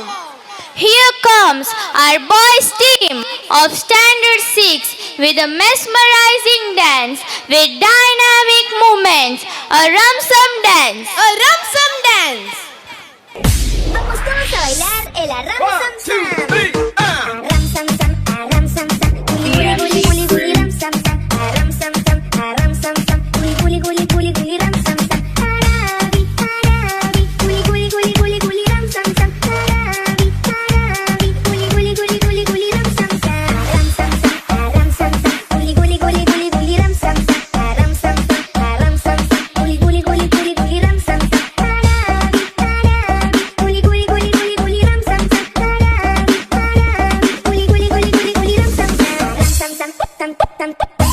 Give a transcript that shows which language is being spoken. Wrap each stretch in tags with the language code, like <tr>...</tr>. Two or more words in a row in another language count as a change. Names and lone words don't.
<en>Here comes our boys team of Standard 6 with a mesmerizing dance with dynamic movements, a rumsum dance. A rumsum dance.</en> <es>Vamos todos a bailar el ram sam sam. Ram sam sam, ram sam sam. Guli guli guli guli ram sam sam. Ram sam sam, ram sam sam. Guli guli guli guli ram sam sam. Harabi harabi. Guli guli guli guli guli ram sam sam. Harabi harabi. Guli guli guli guli guli ram sam sam. Ram sam sam, ram sam sam. Guli guli guli guli guli ram sam sam. Ram sam sam, ram sam sam. Guli guli guli guli guli ram sam sam. Harabi harabi. Guli guli guli guli guli ram sam sam. Harabi harabi. Guli guli guli guli guli ram sam sam. Ram sam sam tam tam tam.</es>